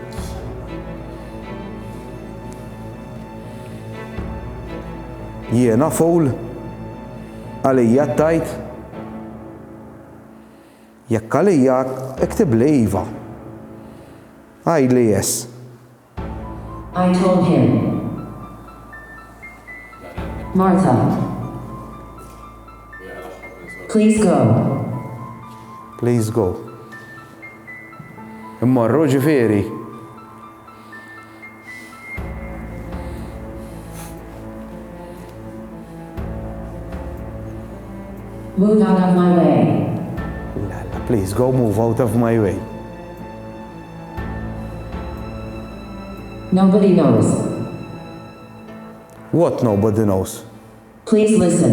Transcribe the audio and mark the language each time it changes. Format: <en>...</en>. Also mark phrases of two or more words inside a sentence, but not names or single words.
<mt>Jiena fool? Għalija tajt? Jekk għalija iktib li iva. Għajli yes.</mt> <en>I told him. Martha. Please go. Please go.</en> <mt>Immorru ġifieri.</mt> <en>Move out of my way. Please go, move out of my way. Nobody knows. What nobody knows? Please listen.</en>